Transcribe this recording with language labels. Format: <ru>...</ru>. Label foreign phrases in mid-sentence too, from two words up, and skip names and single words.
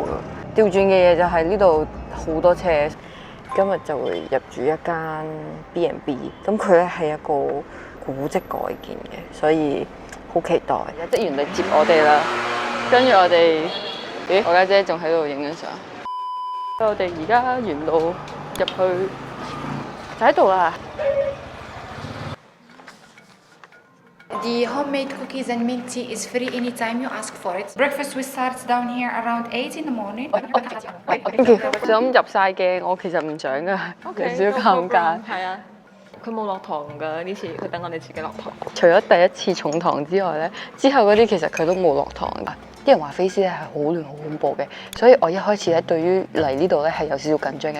<yue>調轉嘅嘢就係呢度好多車。今日就會入住一間 B&B， 咁佢咧係一個古蹟改建嘅，所以好期待。有職員嚟接我哋啦，跟住我哋，我家姐仲喺度影緊相。我哋而家沿路入去就喺度啦。</yue> <en>The homemade cookies and mint tea is free anytime you ask for it. Breakfast we starts down here around 8 in the morning. Thank you。</en> <yue>就咁入晒鏡，我其實唔想㗎，有少少尷尬。係啊，佢冇落糖㗎呢次，佢等我哋自己落糖。除咗第一次重糖之外咧，之後嗰啲其實佢都冇落糖㗎。啲人話菲斯咧係好亂好恐怖嘅，所以我一開始咧對於嚟呢度咧係有少少緊張嘅。</yue>